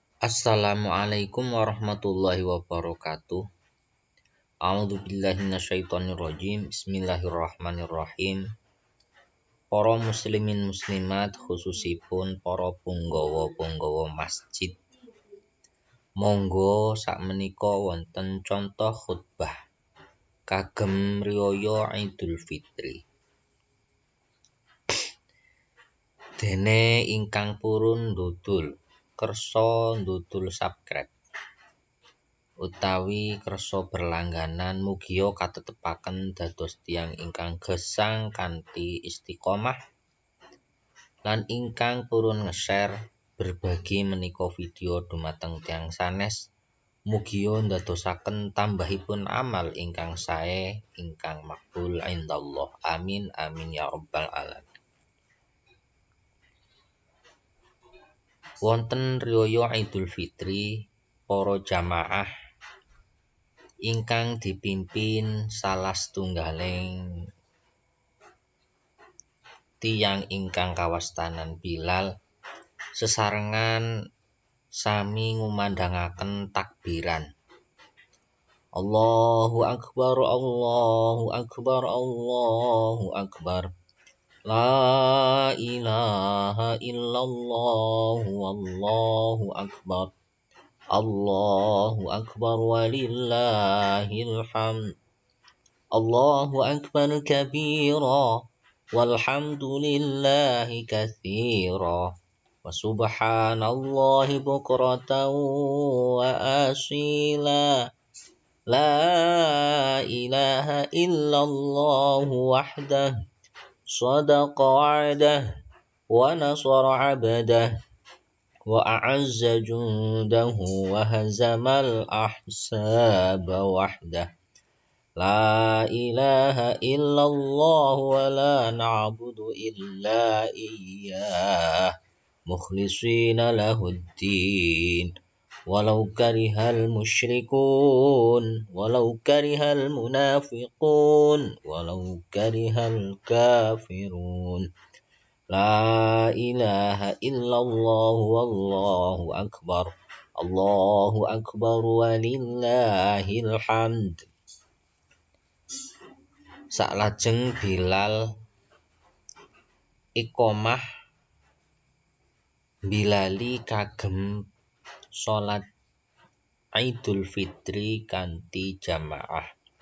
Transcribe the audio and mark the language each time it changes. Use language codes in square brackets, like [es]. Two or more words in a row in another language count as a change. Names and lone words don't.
[ar] السلام عليكم ورحمة الله وبركاته. أعوذ بالله من الشيطان الرجيم. بسم الله الرحمن الرحيم. [jv] Para muslimin muslimat khususipun para punggawa-punggawa masjid. Monggo sakmenika wonten contoh khutbah kagem riyaya Idul Fitri. Dene ingkang purun kersa ndudul subscribe utawi kersa berlangganan mugia katetepaken dados tiyang ingkang gesang kanthi istiqomah lan ingkang purun nge-share berbagi menika video dumateng tiyang sanes mugia ndadosaken tambahipun amal ingkang sae ingkang [ar] مقبول عند الله. آمين آمين يا رب العالمين. [jv] Wonten riyaya Idul Fitri, para jamaah ingkang dipimpin salah setunggaling tiyang ingkang kawastanan Bilal sesarengan sami ngumandhangaken takbiran. [ar] الله أكبر، الله أكبر، الله أكبر. لا إله إلا الله، والله أكبر. الله أكبر ولله الحمد. الله أكبر كبيرا والحمد لله كثيرا وسبحان الله بكرة وأصيلا. لا إله إلا الله وحده صدق وعده ونصر عبده وأعز جنده وهزم الأحزاب وحده. لا إله إلا الله ولا نعبد إلا إياه مخلصين له الدين ولو كره المشركون ولو كره المنافقون ولو كره الكافرون. لا إله إلا الله والله أكبر. الله أكبر ولله الحمد. [jv] Saklajeng Bilal iqomah bilali kagem salat Idul Fitri kanthi jamaah.